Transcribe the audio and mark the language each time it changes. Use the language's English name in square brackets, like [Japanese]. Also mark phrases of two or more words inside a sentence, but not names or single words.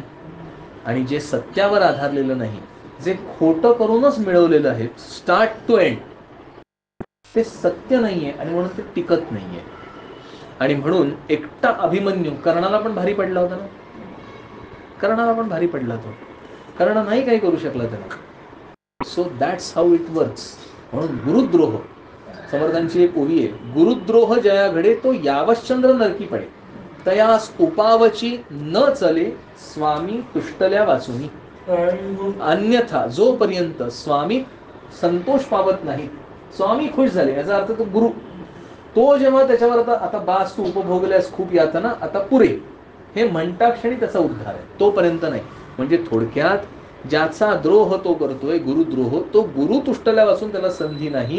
[Marathi] आणि जे सत्यावर आधारलेलं नाही, जे खोटं करूनच मिळवलेलं आहे [English] start to end, [Marathi] ते सत्य नाहीये आणि म्हणून ते टिकत नाहीये. आणि म्हणून एकटा अभिमन्यू कर्णाला पण भारी पडला होता ना. कर्णाला पण भारी पडला तो. कर्ण नाही काही करू शकला त्याला. [English] so that's how it works. [Marathi] म्हणून गुरुद्रोह, समर्थांची एक ओवी आहे, गुरुद्रोह जया घडे तो यावश्चंद्र नरकी पडे, तयास उपावची न चले स्वामी तुष्टल्या वाचुनी. अन्यथा जोपर्यंत स्वामी संतोष पावत नाही, स्वामी खुश झाले, याचा अर्थ तो गुरु, तो जेव्हा त्याच्यावर आता बास तू उपभोगल्यास खूप यातना, आता पुरे, हे म्हणता क्षणी त्याचा उद्धार आहे, तोपर्यंत नाही. म्हणजे थोडक्यात ज्याचा द्रोह तो करतोय, गुरुद्रोह, तो गुरु तुष्टल्या वाचून त्याला संधी नाही.